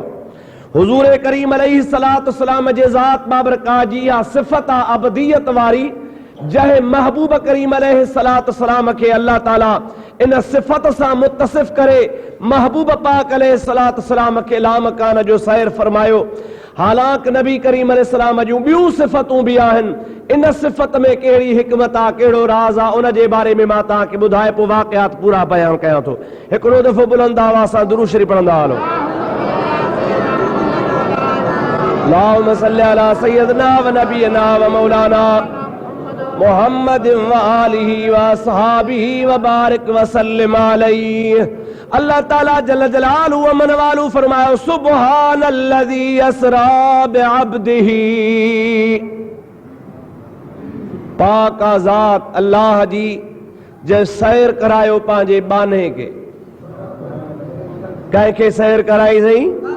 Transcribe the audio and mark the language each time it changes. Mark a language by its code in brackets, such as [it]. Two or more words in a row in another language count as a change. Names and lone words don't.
[sd] हुजूर करीम [ar] عليه الصلاة والسلام [sd] जे ज़ात बाबरकात जी इहा सिफ़त आहे अब्दियत वारी, जंहिं महबूब करीम [ar] عليه الصلاة والسلام [sd] खे अल्लाह ताला इन सिफ़त सां मुतसिफ़ करे महबूब पाक [ar] عليه الصلاة والسلام [sd] खे लामकान जो सैर फरमायो। हालांकि नबी करीम अलैहिस्सलाम जूं ॿियूं सिफ़तूं भी आहिनि। इन सिफ़त में कहिड़ी हिकमत आहे, कहिड़ो राज़ आहे, उन जे बारे में मां तव्हांखे ॿुधाए पोइ वाक़ियात पूरा बयान कयां थो। हिकिड़ो दफ़ो बुलंद आवाज़ सां दुरूद शरीफ़ पढ़ंदा हलो। [ar] اللهم صل على سيدنا ونبينا ومولانا محمد وآله وأصحابه وبارك وسلم عليه. [sd] अल्लाह ताला [ar] جل جلاله [sd] व मन वालू फरमायो [ar] سبحان الذي أسرى بعبده, [sd] पाक ज़ात अल्लाह जी जंहिं सैर करायो पंहिंजे बाने खे। कंहिंखे सैर कराई सही?